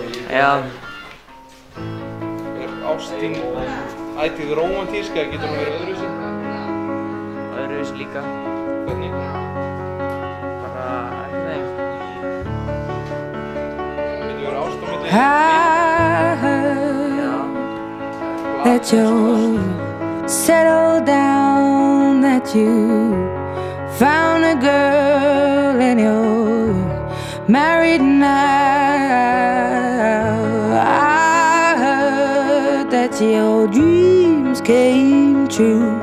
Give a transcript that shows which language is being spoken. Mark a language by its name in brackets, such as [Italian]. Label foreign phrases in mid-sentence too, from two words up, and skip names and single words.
[Icelandic] Já. Er ástin ætíð rómantísk eða getur hún verið öðruvísi? Öðruvísi líka. Hvernig? Bara ekki þeim. Getur verið ást á milli? [English] I heard that you settled down, that you found a girl and you're married now. I heard that your dreams came true.